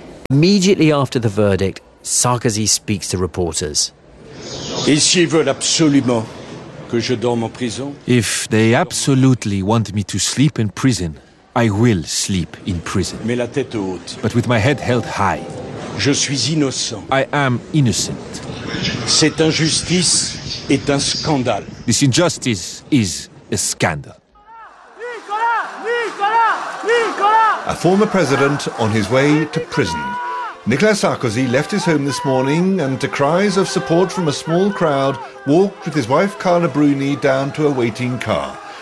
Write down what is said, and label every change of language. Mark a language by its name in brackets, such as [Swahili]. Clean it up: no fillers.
[English] Immediately after the verdict, Sarkozy speaks to reporters. [French] Et s'ils veulent absolument que je dorme en prison? [English] If they absolutely want me to sleep in prison, I will sleep in prison. [French] Mais la tête haute. [English] But with my head held high. [French] Je suis innocent. [English] I am innocent. [French] Cette injustice est un scandale. [English] This injustice is a scandal. A former president on his way to prison. Nicolas Sarkozy left his home this morning and, to cries of support from a small crowd, walked with his wife Carla Bruni down to a waiting car.